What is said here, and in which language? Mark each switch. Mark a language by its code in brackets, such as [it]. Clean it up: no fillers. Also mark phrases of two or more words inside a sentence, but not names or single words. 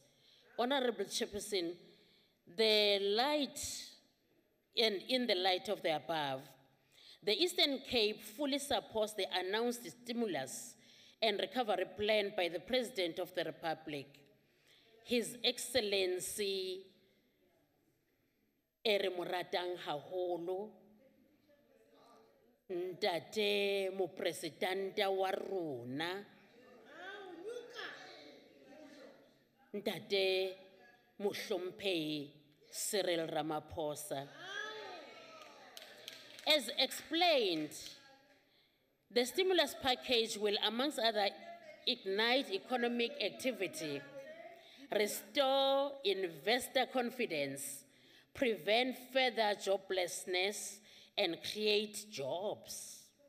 [en] Honorable Chairperson, in the light of the above, the Eastern Cape fully supports the announced stimulus and recovery plan by the President of the Republic, His Excellency [st] Ere Moratang Haholo, Ntate Mo Presidenta wa rona, Ntate Mohlomphehi Cyril Ramaphosa. [en] As explained, the stimulus package will, amongst other, ignite economic activity, restore investor confidence, prevent further joblessness, and create jobs.